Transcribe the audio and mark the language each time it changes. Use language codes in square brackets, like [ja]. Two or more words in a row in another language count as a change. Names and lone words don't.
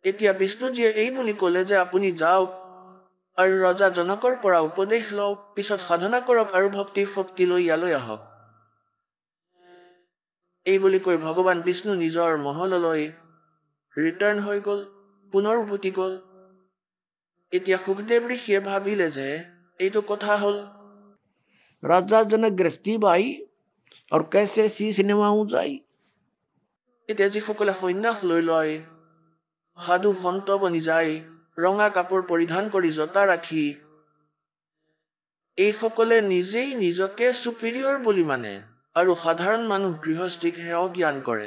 [as] এতিয়া বিষ্ণুজীয়ে এই বুলি ক'লে যে আপুনি যাওক আৰু ৰজা জনকৰ পৰা উপদেশ লওক, পিছত সাধনা কৰক আৰু ভক্তিৰ শক্তি লৈ ইয়ালৈ আহক। এই বুলি কৈ ভগৱান বিষ্ণু নিজৰ মহললৈ ৰিটাৰ্ণ হৈ গ'ল, পুনৰ উভতি গ'ল। এতিয়া সুখদেৱ ঋষিয়ে ভাবিলে যে এইটো কথা হ'ল। [hi] राजा जनक गृहस्थी भाई और कैसे शीश निभाऊं जाई। [as] এতিয়া যিসকলে সন্ন্যাস লৈ লয়, সাধু সন্ত বনি যায়, ৰঙা কাপোৰ পৰিধান কৰি জোতা ৰাখি, এইসকলে নিজেই নিজকে চুপিৰিয়ৰ বুলি মানে আৰু সাধাৰণ মানুহ গৃহস্থিক হেয় জ্ঞান কৰে।